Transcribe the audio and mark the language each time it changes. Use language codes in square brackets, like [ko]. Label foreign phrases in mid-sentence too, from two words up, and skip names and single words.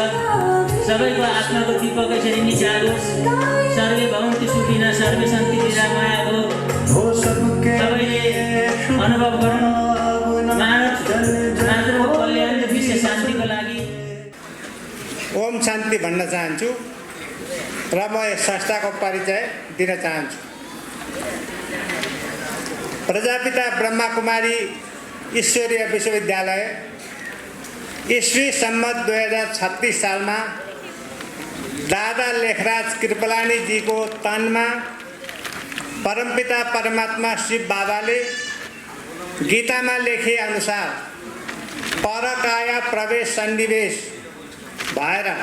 [ne] सबैको आत्माको दीपक यसरी निचारोस्। [sa] सर्वे भवन्तु सुखिनः, सर्वे सन्तु निरामया भो। [ne] सबैले अनुभव गरौँ मानवको कल्याण र विश्व शान्तिको लागि। ओम शान्ति भन्न चाहन्छु र म यस संस्थाको परिचय दिन चाहन्छु। प्रजापिता ब्रह्माकुमारी ईश्वरीय विश्वविद्यालय ईस्वी सम्मत 2036 सालमा दादा लेखराज कृपलानीजीको तनमा परमपिता परमात्मा शिव बाबाले गीतामा लेखे अनुसार परकाया प्रवेश सन्निवेश भएर